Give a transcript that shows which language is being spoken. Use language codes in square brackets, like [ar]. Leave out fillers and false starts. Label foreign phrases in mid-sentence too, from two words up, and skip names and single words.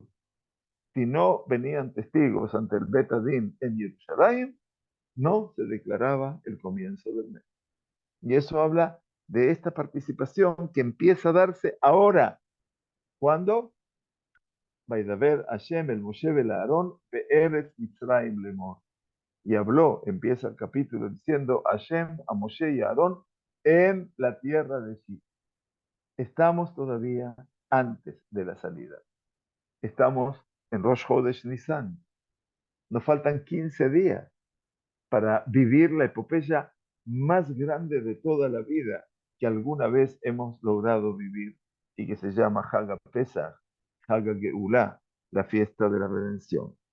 [es] Si no venían testigos ante el Bet Adin en Jerusalén, no se declaraba el comienzo del mes. Y eso habla de esta participación que empieza a darse ahora. [he] ¿Cuándo? וידבר השם אל משה אל אהרן בארץ מצרים לאמר. [es] Y habló, empieza el capítulo diciendo Hashem a Moshe y a Aarón en la tierra de Egipto. Estamos todavía antes de la salida. Estamos en Rosh Chodesh Nisan. Nos faltan 15 días para vivir la epopeya más grande de toda la vida que alguna vez hemos logrado vivir y que se llama [he] חג הפסח, חג הגאולה, [es] la fiesta de la redención.